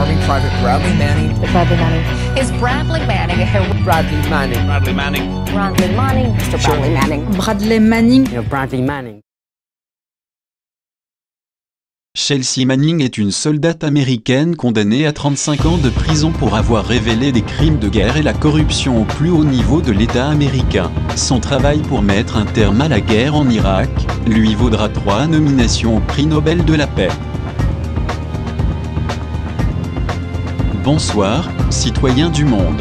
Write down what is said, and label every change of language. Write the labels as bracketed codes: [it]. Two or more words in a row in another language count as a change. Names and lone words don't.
[en] Private Bradley Manning. Bradley Manning. Is Bradley Manning a hero? Bradley Manning. Bradley Manning. Bradley Manning. Mr. Bradley Manning. Bradley Manning. Bradley Manning. [fr] Chelsea Manning est une soldate américaine condamnée à 35 ans de prison pour avoir révélé des crimes de guerre et la corruption au plus haut niveau de l'État américain. Son travail pour mettre un terme à la guerre en Irak lui vaudra 3 nominations au prix Nobel de la paix. Bonsoir, citoyens du monde.